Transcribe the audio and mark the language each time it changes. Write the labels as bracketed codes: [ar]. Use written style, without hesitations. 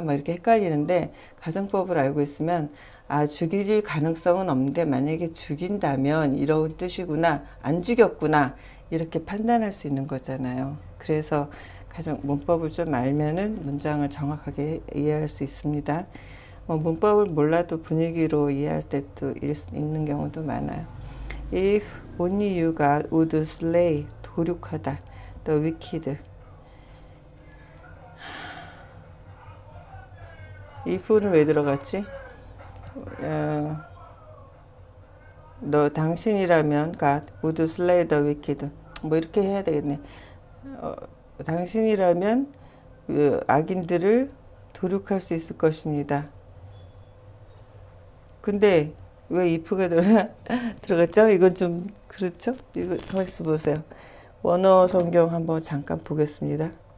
[ko] 막 이렇게 헷갈리는데 가정법을 알고 있으면 죽일 가능성은 없는데 만약에 죽인다면 이런 뜻이구나. 안 죽였구나. 이렇게 판단할 수 있는 거잖아요. 그래서 문법을 좀 알면은 문장을 정확하게 이해할 수 있습니다. 문법을 몰라도 분위기로 이해할 때도 있는 경우도 많아요. [en] If only you God would slay, [ko] 도륙하다, [en] the wicked. [ko] if는 왜 들어갔지? 너 당신이라면 [en] God would slay the wicked. [ko] 뭐 이렇게 해야 되겠네. 당신이라면 악인들을 도륙할 수 있을 것입니다. 근데 왜 if가 들어갔죠? 이건 좀 그렇죠? 이거 벌써 보세요. 원어 성경 한번 잠깐 보겠습니다.